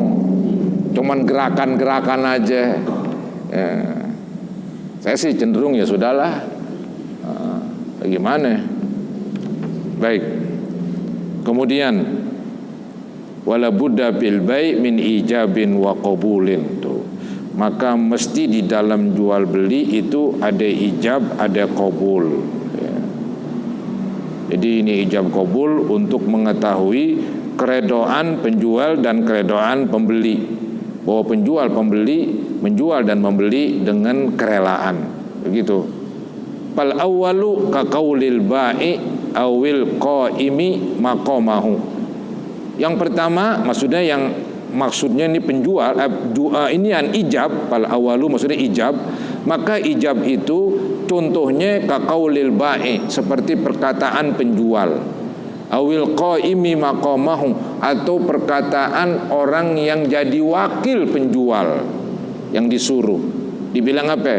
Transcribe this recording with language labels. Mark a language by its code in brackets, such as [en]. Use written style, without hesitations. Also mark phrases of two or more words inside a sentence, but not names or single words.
[id] Cuman gerakan-gerakan aja. Ya. Saya sih cenderung ya sudahlah. Bagaimana? Baik. [ar] Kemudian ولا بد بالبيع من إيجاب وقبول tuh. [id] Maka mesti di dalam jual beli itu ada ijab, ada qabul ya. Jadi ini ijab qabul untuk mengetahui keredoan penjual dan keredoan pembeli, bahwa penjual pembeli menjual dan membeli dengan kerelaan begitu. [ar] فالأول كقول البائع أو القائم مقامه. [id] Yang pertama maksudnya ini penjual ini yang ijab, [ar] فالأول [id] maksudnya ijab, maka ijab itu contohnya [ar] كقول البائع [id] seperti perkataan penjual, [ar] أو القائم مقامه [id] atau perkataan orang yang jadi wakil penjual yang disuruh, dibilang apa?